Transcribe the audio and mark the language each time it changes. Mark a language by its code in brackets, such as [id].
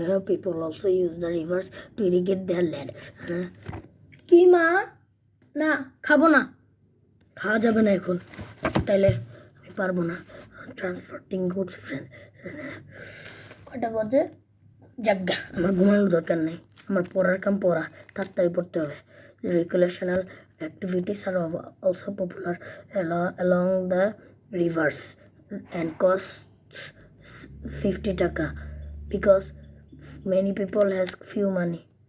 [en] People also use the rivers to irrigate their land. [bn] কি মা? না খাবো না, খাওয়া যাবে না এখন, তাইলে আমি পারবো না। [en] Transporting goods friend. [bn] কটা বাজে? জাগা, আমার ঘুমানোর দরকার নেই, আমার পড়ার কাম পড়া, তাড়াতাড়ি পড়তে হবে। [en] Recreational activities are also popular along the rivers and costs 50 টাকা because many people has few money.